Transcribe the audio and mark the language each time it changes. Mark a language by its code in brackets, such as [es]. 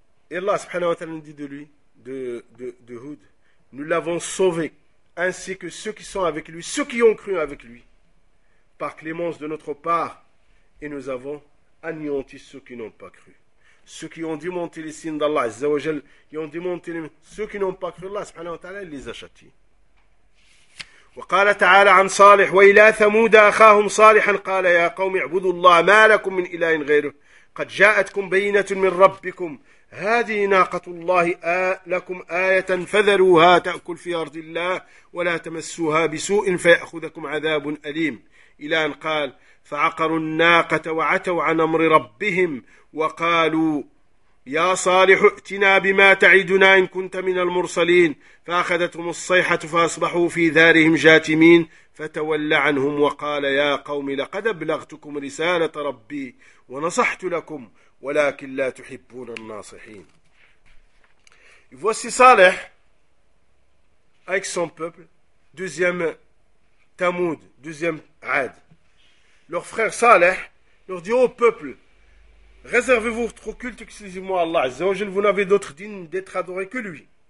[fr] Et Allah subhanahu wa ta'ala dit de lui, de Houd, nous l'avons sauvé, ainsi que ceux qui sont avec lui, ceux qui ont cru avec lui, par clémence de notre part, et nous avons anéanti ceux qui n'ont pas cru. Ceux qui ont démonté les signes d'Allah, Azza wa Jal, qui ont démonté les... ceux qui n'ont pas cru, Allah subhanahu wa ta'ala les a châtiés. [ar] وقال تعالى عن صالح وإلى ثمود أخاهم صالحا قال يا قوم اعبدوا الله ما لكم من إله غيره قد جاءتكم بينة من ربكم هذه ناقة الله لكم آية فذروها تأكل في أرض الله ولا تمسوها بسوء فيأخذكم عذاب أليم إلى أن قال فعقروا الناقة وعتوا عن أمر ربهم وقالوا يا صالح ائتنا بما تعدنا إن كنت من المرسلين فأخذتهم الصيحة فأصبحوا في دارهم جاثمين فتولى عنهم وقال يا قوم لقد أبلغتكم رسالة ربي ونصحت لكم ولكن لا تحبون الناصحين. [fr] Voici صالح avec son peuple, deuxième Thamoud, deuxième Ad. Leur frère صالح leur dit, oh peuple, réservez-vous votre culte exclusivement à Allah Azza wa Jal. Vous n'avez d'autre digne d'être adoré que lui.